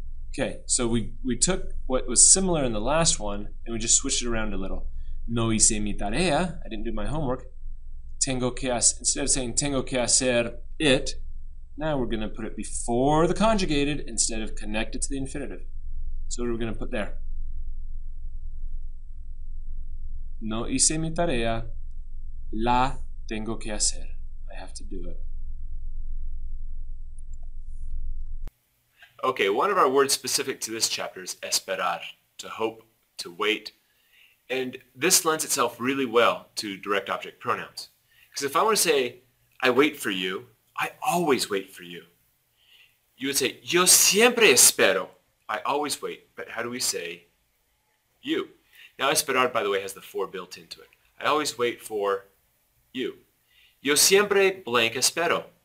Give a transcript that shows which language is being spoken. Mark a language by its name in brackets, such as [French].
[English] Okay, so we took what was similar in the last one and we just switched it around a little. [Spanish] No hice mi tarea, [English] I didn't do my homework. Instead of saying [Spanish] tengo que hacer [English] it, now we're going to put it before the conjugated instead of connected to the infinitive. So what are we going to put there? [Spanish] No hice mi tarea, la tengo que hacer. [English] I have to do it. Okay, one of our words specific to this chapter is esperar, to hope, to wait. And this lends itself really well to direct object pronouns. Because if I want to say, I wait for you, I always wait for you. You would say, [Spanish] yo siempre espero. [English] I always wait. But how do we say you? Now, esperar, by the way, has the for built into it. I always wait for you. [Spanish] Yo siempre blank espero.